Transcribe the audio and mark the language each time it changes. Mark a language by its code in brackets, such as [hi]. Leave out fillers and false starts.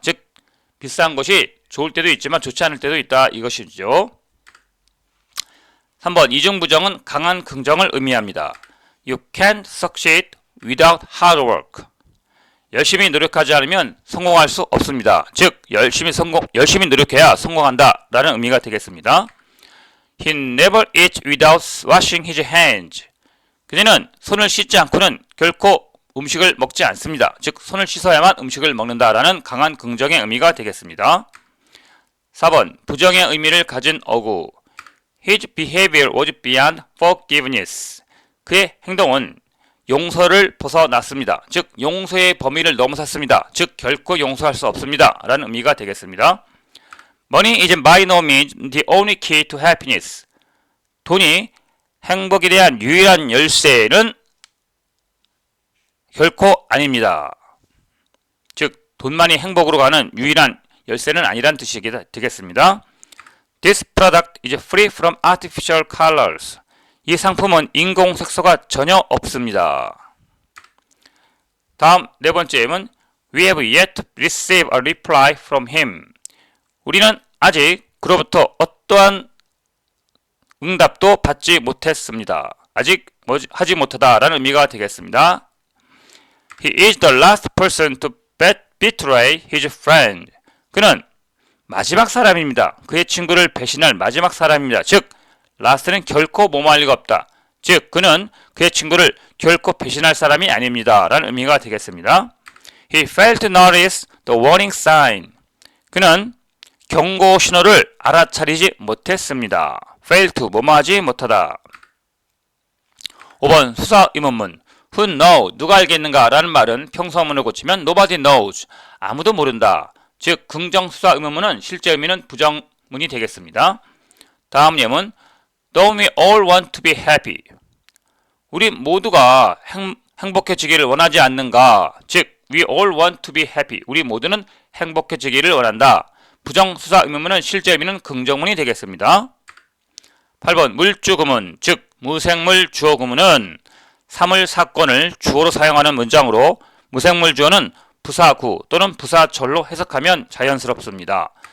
[ko] 즉 비싼 것이 좋을 때도 있지만 좋지 않을 때도 있다 이것이죠. 3번 이중부정은 강한 긍정을 의미합니다. [en] You can't succeed without hard work. [ko] 열심히 노력하지 않으면 성공할 수 없습니다. 즉 열심히 노력해야 성공한다 라는 의미가 되겠습니다. [en] He never eats without washing his hands. [ko] 그녀는 손을 씻지 않고는 결코 음식을 먹지 않습니다. 즉 손을 씻어야만 음식을 먹는다라는 강한 긍정의 의미가 되겠습니다. 4번 부정의 의미를 가진 어구. [en] His behavior was beyond forgiveness. [ko] 그의 행동은 용서를 벗어났습니다. 즉 용서의 범위를 넘어섰습니다. 즉 결코 용서할 수 없습니다. 라는 의미가 되겠습니다. [en] Money is by no means the only key to happiness. [ko] 돈이 행복에 대한 유일한 열쇠는 결코 아닙니다. 즉 돈만이 행복으로 가는 유일한 열쇠는 아니란 뜻이 되겠습니다. [en] This product is free from artificial colors. [ko] 이 상품은 인공 색소가 전혀 없습니다. 다음 네 번째는 [en] We have yet to receive a reply from him. [ko] 우리는 아직 그로부터 어떠한 응답도 받지 못했습니다. 아직 하지 못하다 라는 의미가 되겠습니다. [en] He is the last person to betray his friend. [ko] 그는 마지막 사람입니다. 그의 친구를 배신할 마지막 사람입니다. 즉 last는 결코 뭐뭐할 리가 없다. 즉 그는 그의 친구를 결코 배신할 사람이 아닙니다. 라는 의미가 되겠습니다. [en] He failed to notice the warning sign. [ko] 그는 경고 신호를 알아차리지 못했습니다. fail to 뭐뭐하지 못하다. 5번 수사 의문문. [en] Who know? [ko] 누가 알겠는가? 라는 말은 평서문을 고치면 [en] nobody knows. [ko] 아무도 모른다. 즉 긍정 수사 의문문은 실제 의미는 부정문이 되겠습니다. 다음 예문. [en] Don't we all want to be happy? [ko] 우리 모두가 행복해지기를 원하지 않는가? [en] 즉 we all want to be happy. [ko] 우리 모두는 행복해지기를 원한다. 부정수사 의문문은 실제 의미는 긍정문이 되겠습니다. 8번 물주구문, 즉 무생물 주어 구문은 사물 사건을 주어로 사용하는 문장으로 무생물 주어는 부사구 또는 부사절로 해석하면 자연스럽습니다.